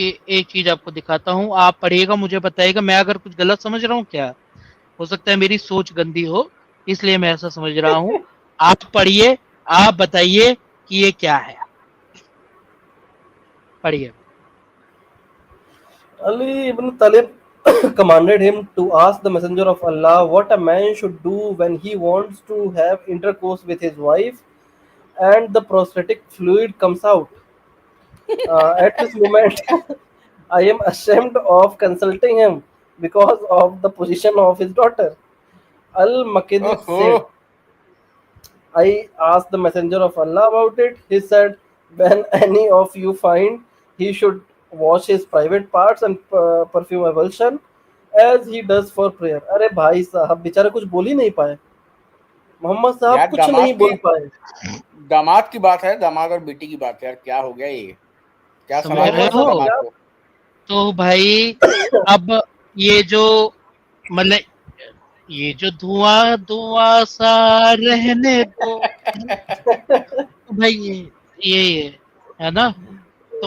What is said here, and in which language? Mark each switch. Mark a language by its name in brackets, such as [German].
[Hindi] एक चीज आपको दिखाता हूँ, आप पढ़िएगा, मुझे बताइएगा, मैं अगर कुछ गलत समझ रहा हूँ क्या, हो सकता है मेरी सोच गंदी हो इसलिए मैं ऐसा समझ रहा हूँ। आप पढ़िए, आप बताइए कि ये क्या है, पढ़िए। [English] Ali ibn Talib commanded him to ask the messenger of Allah what a man should do when he wants to have intercourse with his wife and the prostatic fluid comes out. At this moment, I am ashamed of consulting him because of the position of his daughter. Al-Makedi said, I asked the messenger of Allah about it. He said, when any of you find he should wash his private parts and perfume avulsion as he does for prayer. [Hindi] अरे भाई साहब बेचारे कुछ बोल ही नहीं पाए, मोहम्मद साहब कुछ नहीं बोल पाए। दामाद की बात है, दामाद और बेटी की बात है यार, क्या हो गया ये, क्या समझ रहे हो दामाद को? तो भाई अब ये जो मतलब ये जो धुआं सा रहने दो भाई, ये है ना। तो